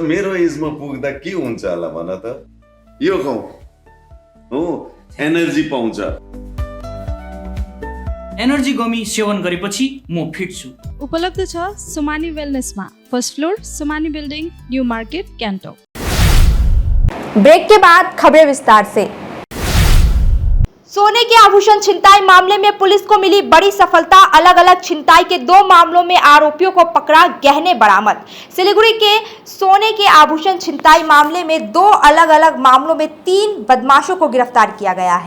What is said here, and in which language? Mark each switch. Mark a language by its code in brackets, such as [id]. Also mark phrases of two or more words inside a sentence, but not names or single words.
[ne] मेरो एजमा पुग्दा के हुन्छ होला भन त? यो खाऊ हो, एनर्जी पाउँछ। एनर्जी गमी सेवन गरेपछि म फिट छु। उपलब्ध छ सोमानी वेलनेसमा, [en] first floor [ne] सोमानी बिल्डिङ, न्यू मार्केट, गान्तोक। [hi] ब्रेक के बाद खबरें विस्तार से। सोने के आभूषण छिनताई मामले में पुलिस को मिली बड़ी सफलता। अलग अलग छिनताई के 2 मामलों में आरोपियों को पकड़ा, गहने बरामद। सिलीगुड़ी के सोने के आभूषण छिनताई मामले में 2 अलग अलग मामलों में 3 बदमाशों को गिरफ्तार किया गया है।